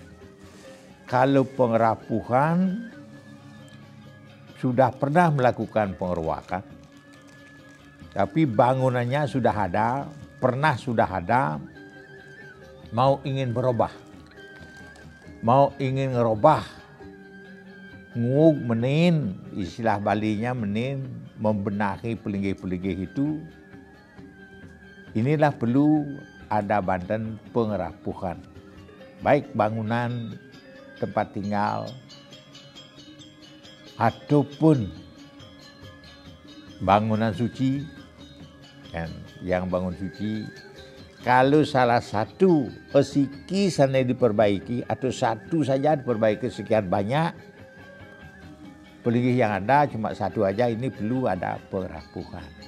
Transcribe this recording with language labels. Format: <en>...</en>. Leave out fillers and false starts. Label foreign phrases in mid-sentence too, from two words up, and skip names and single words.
<id>Kalau pengerapuhan sudah pernah melakukan pengeruakan, tapi bangunannya sudah ada, sudah ada, mau ingin berubah, mau ingin ngerubah, ngug menin, istilah Balinya menin, membenahi pelinggih-pelinggih itu, inilah perlu ada Banten Pengerapuhan. Baik bangunan tempat tinggal, ataupun bangunan suci, yang bangun suci, kalau salah satu esiki sana diperbaiki atau satu saja diperbaiki sekian banyak, pelinggih yang ada cuma satu aja, ini perlu ada pengerapuhan.</id>